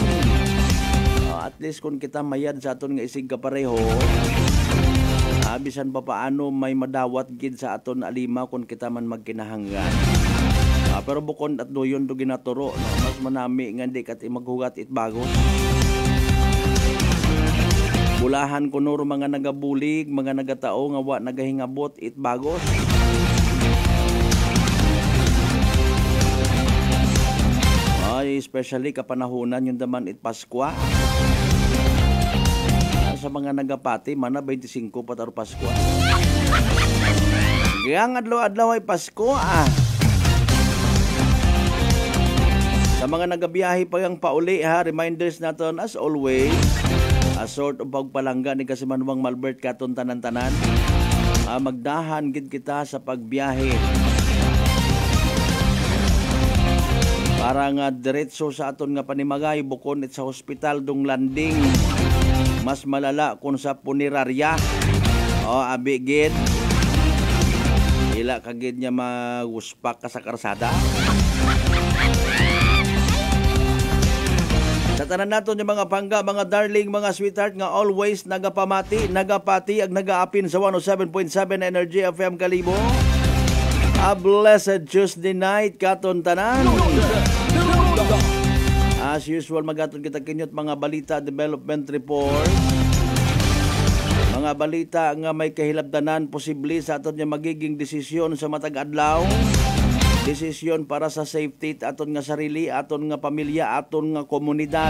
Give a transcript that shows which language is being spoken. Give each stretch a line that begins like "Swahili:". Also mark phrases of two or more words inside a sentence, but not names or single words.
Aklanon: At least kung kita mayad sa aton nga isig kapareho, bisan pa paano may madawat gid sa aton alima kung kita man magkinahanggan. Pero bukod at doyon do ginaturo, no? Mas manami nga di kat maghugat it bagos. Bulahan ko nuro mga nagabulig, mga nagatao nga wa nagahingabot it bagos. Especially kapanahunan yung daman it Paskwa. Sa mga nagapati, mana 25 pataro Paskwa. Daghang adlaw-adlaw ay Pasko Sa mga nagabiyahe pa yang pauli reminders naton
English: as always, a sort of
Aklanon: pagpalangga ni Kasimanwang Malbert katon tanan-tanan. Magdahan gid kita sa pagbiyahe. Para nga diretso sa aton nga panimagay bukon it sa hospital dong landing. Mas malala kung sa punerarya. Abi gid. Ila kagid niya maguspak ka sa karsada. Sa tanan naton yung mga pangga, mga darling, mga sweetheart nga always nagapati ag nagaapin sa 107.7 Energy FM Kalibo.
English: A blessed Tuesday night katon tanan.
Aklanon: As usual magaton kita kinyot mga balita,
English: development report.
Aklanon: Mga balita nga may kahilabdanan posible sa aton nga magiging desisyon sa matag adlaw. Desisyon para sa safety aton nga sarili, aton nga pamilya, aton nga komunidad.